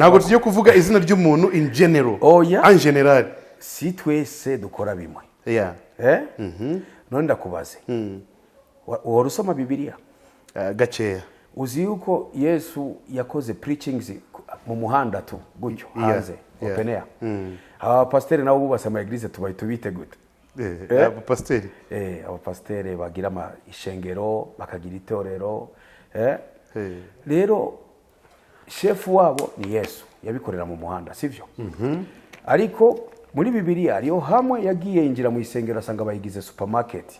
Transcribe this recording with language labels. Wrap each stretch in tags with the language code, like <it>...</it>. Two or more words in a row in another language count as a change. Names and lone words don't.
<rn>Nago tugiye kuvuga izina ry'umuntu</rn> <en>in general.</en> <fr>En general.</fr> <rn>Si twese dukora bimwe. Yeah. None ndakubaze. Warusoma Bibiliya? Gaceya. Uzi yuko Yesu yakoze preachings mu muhanda tu gutyo hanze</rn> <en>open air.</en> <rn>Aba pasteur nabo bubasa ama eglise tubite gute? Aba pasteur. Aba pasteur bagira ama ishengero bakagira itorero. Rero chef wabo ni Yesu yabikorera mu muhanda sivyo? Ariko muri Bibiliya ariyo hamwe yagiye injira mu isengero asanga bayigize supermarket.</rn>